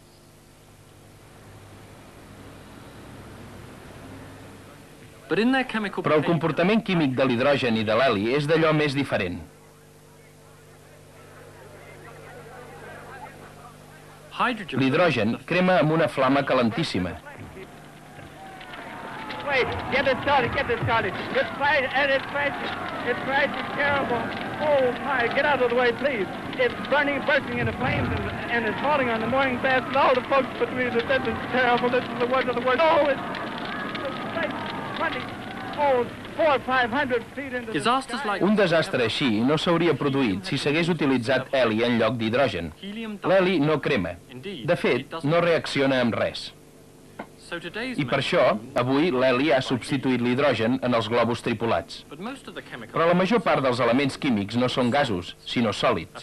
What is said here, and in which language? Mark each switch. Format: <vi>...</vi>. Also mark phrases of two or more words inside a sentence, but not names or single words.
<ca>Però el comportament químic de l'hidrogen i de l'heli és d'allò més diferent. L'hidrogen crema amb una flama calentíssima.</ca> <en>Wait, get it started. It's crashing, and it's crashing terrible. Oh my, get out of the way, please. It's bursting into flames, and it's falling on the morning fast, and all the folks between us, this is terrible, this is the worst of the worst. Oh, it's 400 or 500 feet into the sky.</en> <ca>Un desastre així no s'hauria produït si s'hagués utilitzat heli en lloc d'hidrogen. L'heli no crema. De fet, no reacciona amb res. I per això, avui l'heli ha substituït l'hidrogen en els globus tripulats. Però la major part dels elements químics no són gasos, sinó sòlids.</ca>